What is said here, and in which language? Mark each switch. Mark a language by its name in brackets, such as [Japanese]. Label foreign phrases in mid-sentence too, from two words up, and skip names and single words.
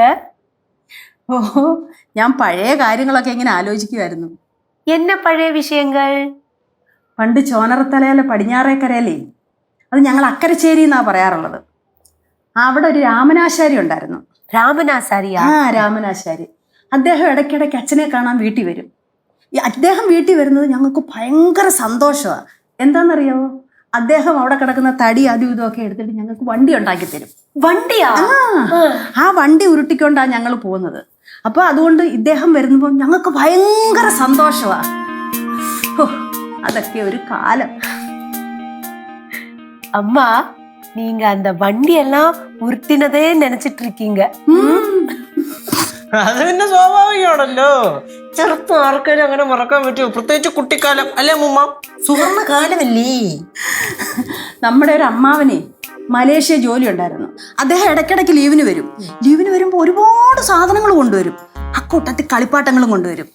[Malayalam] ഓ, ഞാൻ പഴയ കാര്യങ്ങളൊക്കെ ഇങ്ങനെ ആലോചിക്കുമായിരുന്നു. [Tamil] என்ன பழைய விஷயங்கள்? [Malayalam] പണ്ട് ചോനറത്തലയിലെ പടിഞ്ഞാറേക്കരയിലേ, അത് ഞങ്ങൾ അക്കരച്ചേരി എന്നാ പറയാറുള്ളത്. അവിടെ ഒരു രാമനാശാരി ഉണ്ടായിരുന്നു. [Tamil] ராமனாசாரியா? [Malayalam] രാമനാശാരി. അദ്ദേഹം ഇടയ്ക്കിടയ്ക്ക് അച്ഛനെ കാണാൻ വീട്ടിൽ വരും. അദ്ദേഹം വീട്ടിൽ വരുന്നത് ഞങ്ങൾക്ക് ഭയങ്കര സന്തോഷമാണ്. എന്താണെന്നറിയാവോ, അദ്ദേഹം അവിടെ കിടക്കുന്ന തടി അതും ഇതുമൊക്കെ എടുത്തിട്ട് ഞങ്ങൾക്ക് വണ്ടി ഉണ്ടാക്കി തരും. വണ്ടിയാ? ആ വണ്ടി ഉരുട്ടിക്കൊണ്ടാണ് ഞങ്ങൾ പോകുന്നത്. അപ്പോൾ അതുകൊണ്ട് ഇദ്ദേഹം വരുമ്പോൾ ഞങ്ങൾക്ക് ഭയങ്കര സന്തോഷമാണ്. അതൊക്കെ ഒരു കാലം. [Tamil] அம்மா நீங்க அந்த வண்டி எல்லாம் உருட்டினதே நினைச்சிட்டு இருக்கீங்க. [Malayalam] അത് പിന്നെ സ്വാഭാവികമാണല്ലോ. ചെറുപ്പം ആർക്കാരും അങ്ങനെ മറക്കാൻ പറ്റുമോ? പ്രത്യേകിച്ച് കുട്ടിക്കാലം അല്ലേ അമ്മൂമ്മ? സുവർണ്ണ കാലമല്ലേ. നമ്മുടെ ഒരു അമ്മാവനെ മലേഷ്യ ജോലി ഉണ്ടായിരുന്നു. അദ്ദേഹം ഇടയ്ക്കിടയ്ക്ക് ലീവിന് വരും. ലീവിന് വരുമ്പോൾ ഒരുപാട് സാധനങ്ങൾ കൊണ്ടുവരും. അക്കൂട്ടത്തിൽ കളിപ്പാട്ടങ്ങളും കൊണ്ടുവരും.